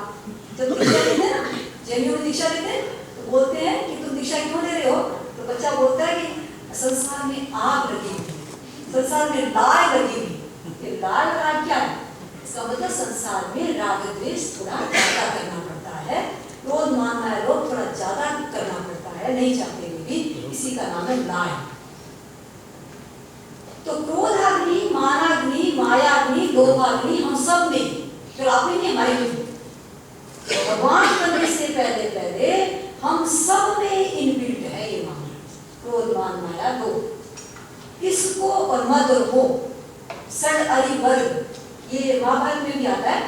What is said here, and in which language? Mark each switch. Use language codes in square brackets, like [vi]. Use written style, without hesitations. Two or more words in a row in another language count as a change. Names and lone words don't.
[hi] जब दीक्षा लेते हैं ना, जैनियों में दीक्षा लेते हैं तो बोलते हैं कि तुम दीक्षा क्यों ले रहे हो, तो बच्चा बोलता है कि संसार में आग लगी हुई, संसार में लाल लगी हुई। ये लाल राग क्या है? इसका मतलब संसार में राग द्वेष थोड़ा ज्यादा करना पड़ता है, क्रोध मान नहीं चाहते हुए भी, इसी का नाम है लाय। तो क्रोधाग्नि, मानाग्नि, मायाग्नि, लोभाग्नि हम सब में, जो आपने नहीं हमारी में भगवान बनने से पहले पहले हम सब में इनबिल्ट है ये माना। क्रोध, मान, माया दो, इसको और मद और मोह, षड अरि वर्ग, ये महाभारत में भी आता है।